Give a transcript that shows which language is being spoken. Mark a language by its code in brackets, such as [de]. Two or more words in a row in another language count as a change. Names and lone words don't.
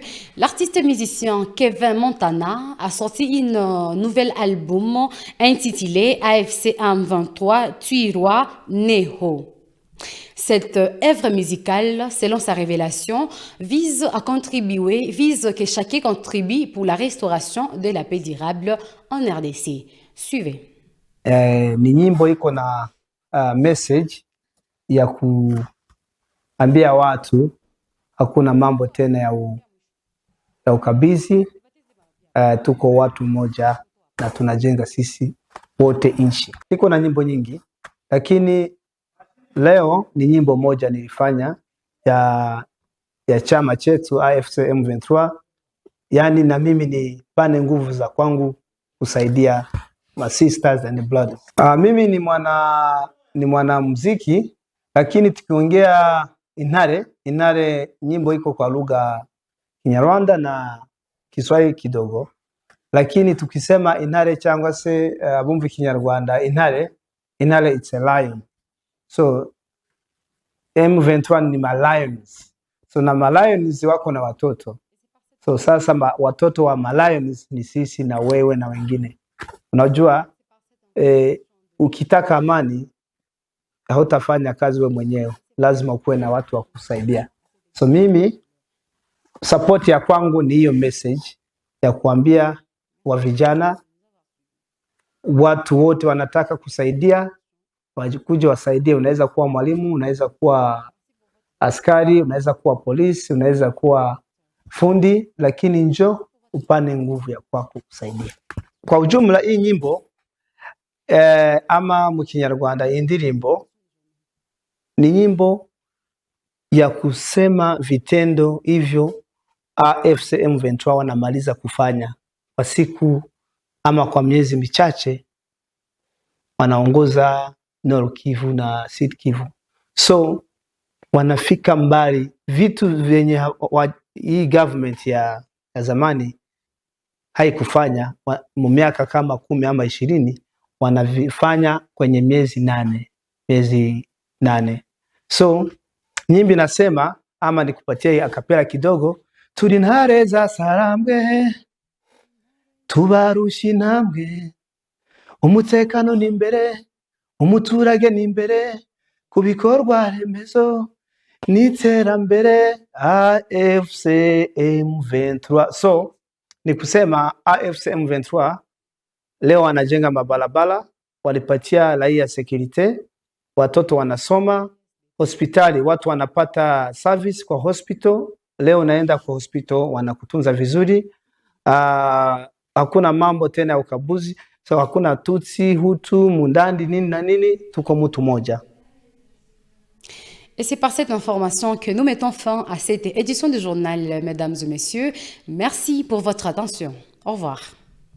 [fr] L'artiste musicien Kevin Montana a sorti un nouvel album intitulé AFC M23 Tuiroa Neho. Cette œuvre musicale, selon sa révélation, vise que chacun contribue pour la restauration de la paix durable en RDC. Suivez. [sw] Ni nyimbo iko na message ya kuambia watu hakuna mambo tena ya ukabisi. Tuko watu moja na tunajenga sisi wote nchi. Iko na nyimbo nyingi, lakini leo ni nyimbo moja nilifanya ya chama chetu AFC M23, yani na mimi nipane nguvu za kwangu kusaidia [en] my sisters and brothers. [sw] Mimi ni mwanamuziki, lakini tukiongea Intare nyimbo iko kwa lugha Kinyarwanda na Kiswahili kidogo, lakini tukisema [rw] Intare cyangwa se abumva Kinyarwanda Intare [en] it's a lion. [sw] So M23 ni ma lions. So na ma lions wako na watoto. So sasa watoto wa ma lions ni sisi na wewe na wengine. Unajua ukitaka amani hautafanya kazi wewe mwenyewe, lazima ukuwe na watu wa kusaidia. So mimi support ya kwangu ni hiyo message ya kuambia wa vijana, watu wote wanataka kusaidia, kuja wasaidie. Unaweza kuwa mwalimu, unaweza kuwa askari, unaweza kuwa polisi, unaweza kuwa fundi, lakini njoo upane nguvu ya kwako kusaidia. Kwa ujumla hii nyimbo ama mu Kinyarwanda indirimbo ni nyimbo ya kusema vitendo hivyo AFC M23 wanamaliza kufanya kwa siku ama kwa miezi michache, wanaongoza Nord Kivu na Sud Kivu. So wanafika mbali, vitu vyenye hii government ya zamani haikufanya mu miaka kama 10 ama 20, wanavifanya kwenye miezi 8. So nyimbi nasema ama nikupatia akapela kidogo. [rw] Turi intare za Sarambwe, tubarusha intambwe, umutekano ni imbere, umuturage ni imbere, ku bikorwa remezo n'iterambere AFC M23. [sw] So ni kusema AFC M23 leo wanajenga mabalabala, walipatia raia security, watoto wanasoma, hospitali watu wanapata service kwa hospital. Leo naenda kwa hospital wanakutunza vizuri. Hakuna mambo tena ya ukabuzi. So hakuna Tutsi, Hutu, Mundandi, nini na nini, tuko mtu moja. [fr] Et c'est par cette information que nous mettons fin à cette édition du journal, mesdames et messieurs. Merci pour votre attention. Au revoir.